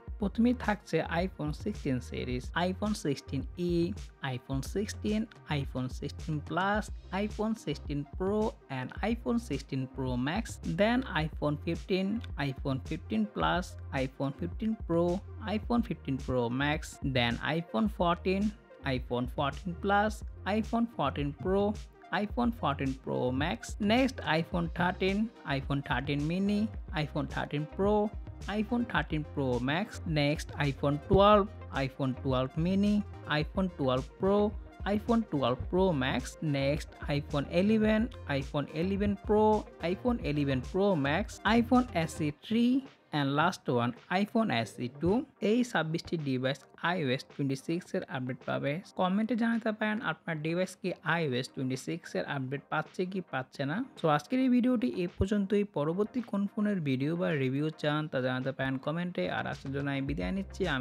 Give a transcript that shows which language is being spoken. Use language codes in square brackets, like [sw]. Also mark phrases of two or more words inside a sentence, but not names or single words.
[bn] প্রথমেই থাকছে আইফোন 16 সিরিজ, আইফোন 16e, আইফোন 16, আইফোন 16 প্লাস, আইফোন 16 প্রো অ্যান্ড আইফোন 16 প্রো ম্যাক্স, দেন আইফোন 15, আইফোন 15 প্লাস, আইফোন 15 প্রো, [en] iPhone 15 Pro Max, then iPhone 14, iPhone 14 Plus, iPhone 14 Pro, iPhone 14 Pro Max, next iPhone 13, iPhone 13 mini, iPhone 13 Pro, iPhone 13 Pro Max, next iPhone 12, iPhone 12 mini, iPhone 12 Pro, iPhone 12 Pro Max, next iPhone 11, iPhone 11 Pro, iPhone 11 Pro Max, iPhone SE 3, and last one iPhone SE 2। [bn] এই 26টি ডিভাইস iOS 26 এর আপডেট পাবে। কমেন্টে জানাতে পারেন আপনার ডিভাইস কি iOS 26 এর আপডেট পাচ্ছে কি পাচ্ছে না। সো আজকের এই ভিডিওটি এই পর্যন্তই। পরবর্তী কোন ফোনের ভিডিও বা রিভিউ চান তা জানাতে পারেন কমেন্টে। আর আজকের জন্য আমি বিদায় নিচ্ছি।